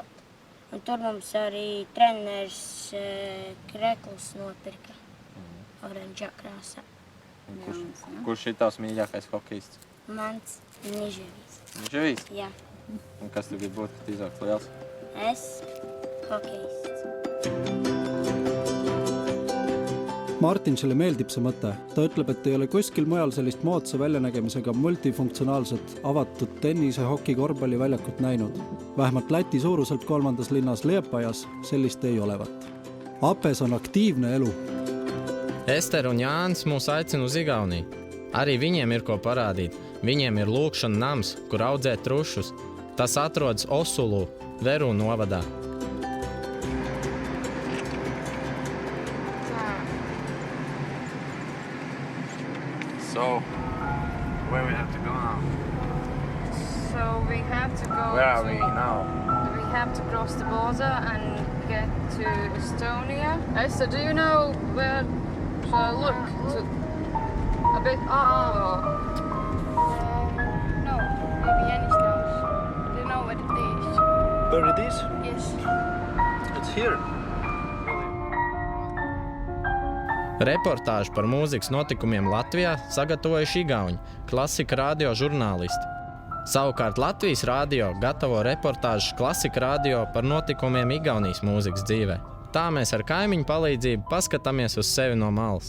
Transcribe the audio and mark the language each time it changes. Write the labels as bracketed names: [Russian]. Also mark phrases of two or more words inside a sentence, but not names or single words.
[Latvian] Un tur mums arī treneris Kreklus nopirka oranžā krāsā. Kurš ir tavs mīļākais hokejists? Mans Niževijs. Niževijs? Jā. Un kas tu gribi būt, kad izaugs liels? Es hokejists. [Estonian] Martinsele meeldib see mõte. Ta ütleb, et ei ole kuskil mujal sellist moodsa väljanägemisega multifunktsionaalset avatud tennise, hoki, korvpalli väljakut näinud. Vähemalt Läti suuruselt 3. linnas Liepajas sellist ei olevat. Apes on aktiivne elu. [Latvian] Ester un Jānis mūs aicina uz Igauniju. Arī viņiem ir ko parādīt. Viņiem ir lūkšana nams, kur audzēt trušus. Tas atrodas Osulu, Veru novadā. [English] So, where we have to go now? So we have to go Where are we now? We have to cross the border and get to Estonia. Esther, do you know where to look? A bit... No, maybe Janis knows. Do you know what it is? Where it is? Yes. It's here. [Latvian] Reportāžu par mūzikas notikumiem Latvijā sagatavojuši igauņi, Klasika radio žurnālisti. Savukārt Latvijas radio gatavo reportāžas Klasika radio par notikumiem Igaunijas mūzikas dzīvē. Tā mēs ar kaimiņu palīdzību paskatāmies uz sevi no malas.